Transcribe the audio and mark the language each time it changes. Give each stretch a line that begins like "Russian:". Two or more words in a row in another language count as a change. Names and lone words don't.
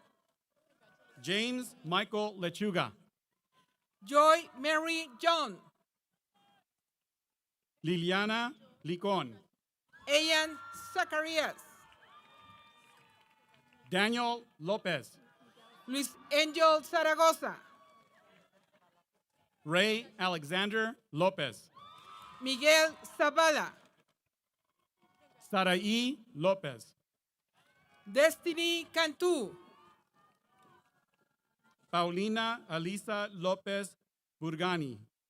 English: James Michael Lechuga. Joy Mary John. Liliana Licon. Ian Zacharias. Daniel Lopez. Luis Angel Zaragoza. Ray Alexander Lopez. Miguel Zavala. Saraí Lopez. Destiny Cantu. Paulina Alisa Lopez Burgani.